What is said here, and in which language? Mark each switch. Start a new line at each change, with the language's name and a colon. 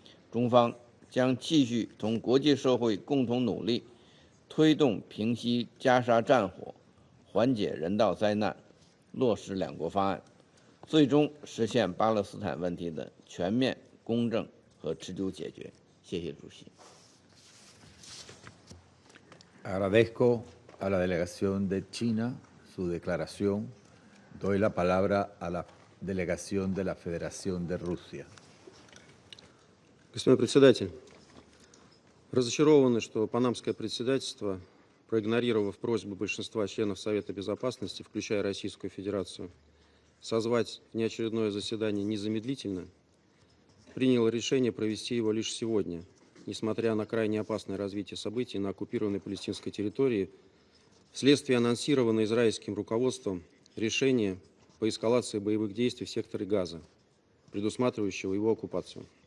Chinese: 中方将继续同国际社会共同努力，推动平息加沙战火，缓解人道灾难，落实两国方案，最终实现巴勒斯坦问题的全面、公正和持久解决。谢谢主席。
Spanish: Agradezco a la delegación de China su declaración. Doy la palabra a la delegación de la Federación de Rusia.
Russian: Господин председатель, разочарованы, что панамское председательство, проигнорировав просьбу большинства членов Совета Безопасности, включая Российскую Федерацию, созвать внеочередное заседание незамедлительно, приняло решение провести его лишь сегодня, несмотря на крайне опасное развитие событий на оккупированной палестинской территории, вследствие анонсированного израильским руководством решения по эскалации боевых действий в секторе Газа, предусматривающего его оккупацию.